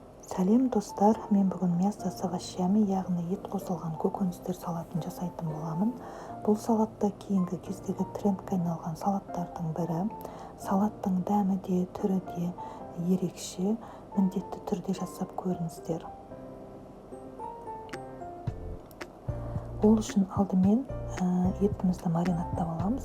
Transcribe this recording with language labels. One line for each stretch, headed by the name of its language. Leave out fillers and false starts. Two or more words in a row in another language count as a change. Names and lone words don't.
Kazakh: Сәлем достар, мен бүгін
Russian: мясо с овощами,
Kazakh: яғни ет қосылған көкөністер салатын жасайтын боламын. Бұл салатта кейінгі кездегі трендке айналған салаттардың бірі. Салаттың дәмі де, түрі де ерекше, міндетті түрде жасап көріңіздер. Ол үшін алдымен етімізді маринадтап аламыз.